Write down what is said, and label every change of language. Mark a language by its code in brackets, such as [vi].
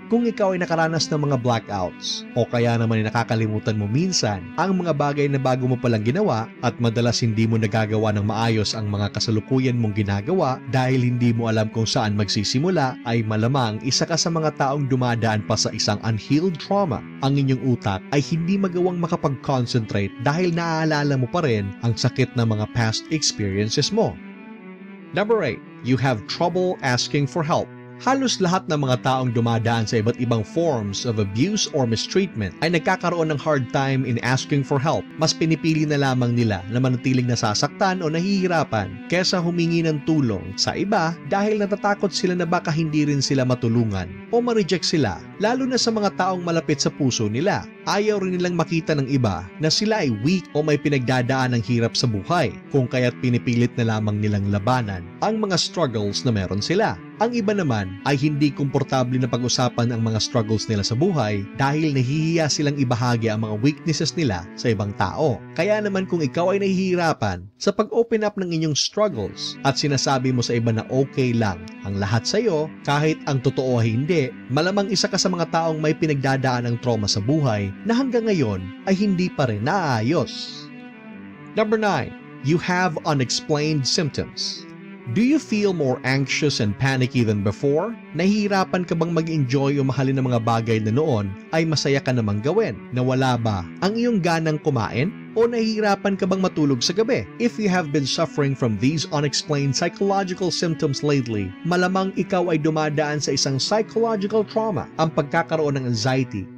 [tl] Kung ikaw ay nakaranas ng mga blackouts o kaya naman ay nakakalimutan mo minsan ang mga bagay na bago mo palang ginawa at madalas hindi mo nagagawa ng maayos ang mga kasalukuyan mong ginagawa dahil hindi mo alam kung saan magsisimula, ay malamang isa ka sa mga taong dumadaan pa sa isang unhealed trauma. Ang inyong utak ay hindi magawang makapag-concentrate dahil naaalala mo pa rin ang sakit ng mga past experiences mo. [en] Number 8. You have trouble asking for help. [tl] Halos lahat ng mga taong dumadaan sa iba't ibang [en] forms of abuse or mistreatment [tl] ay nagkakaroon ng [en] hard time in asking for help. [tl] Mas pinipili na lamang nila na manatiling nasasaktan o nahihirapan kesa humingi ng tulong sa iba dahil natatakot sila na baka hindi rin sila matulungan o ma-reject sila, lalo na sa mga taong malapit sa puso nila. Ayaw rin nilang makita ng iba na sila ay weak o may pinagdadaan ng hirap sa buhay, kung kaya't pinipilit na lamang nilang labanan ang mga struggles na meron sila. Ang iba naman ay hindi komportable na pag-usapan ang mga struggles nila sa buhay dahil nahihiya silang ibahagi ang mga weaknesses nila sa ibang tao. Kaya naman kung ikaw ay nahihirapan sa pag-open up ng inyong struggles at sinasabi mo sa iba na okay lang ang lahat sa iyo kahit ang totoo ay hindi, malamang isa ka sa mga taong may pinagdadaan ng trauma sa buhay na hanggang ngayon ay hindi pa rin naayos. [en] Number 9. You have unexplained symptoms. Do you feel more anxious and panicky than before? [tl] Nahihirapan ka bang mag-enjoy o mahalin ng mga bagay na noon ay masaya ka namang gawin? Nawala ba ang iyong ganang kumain? O nahihirapan ka bang matulog sa gabi? [en] If you have been suffering from these unexplained psychological symptoms lately, [tl] malamang ikaw ay dumadaan sa isang psychological trauma, ang pagkakaroon ng anxiety,